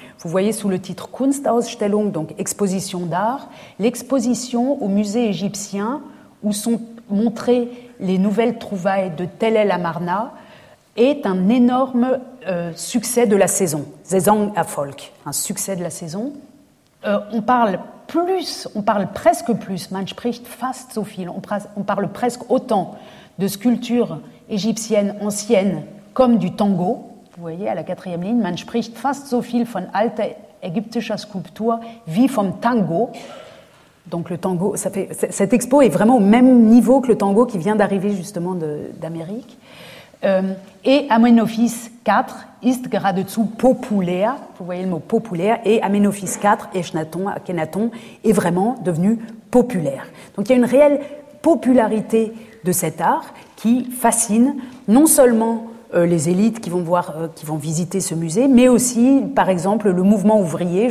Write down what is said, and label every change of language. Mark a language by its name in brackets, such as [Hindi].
[French] Vous voyez sous le titre Kunstausstellung, donc exposition d'art, l'exposition au musée égyptien où sont montrées les nouvelles trouvailles de Tell el-Amarna est un énorme succès de la saison, Saison Erfolg, un succès de la saison. On parle presque plus, [German] man spricht fast so viel, [French] on parle presque autant de sculptures égyptiennes anciennes comme du tango. Vous voyez à la quatrième ligne, [German] man spricht fast so viel von alter ägyptischer Skulptur wie vom Tango. [French] Donc le tango, cette expo est vraiment au même niveau que le tango qui vient d'arriver justement d'Amérique. [German] Et Amenophis 4 ist geradezu populär. [French] Vous voyez le mot populaire, et Amenophis 4, Echnaton, Akhenaton, est vraiment devenu populaire. Donc il y a une réelle popularité de cet art qui fascine non seulement les élites qui vont visiter ce musée, mais aussi, par exemple, le mouvement ouvrier.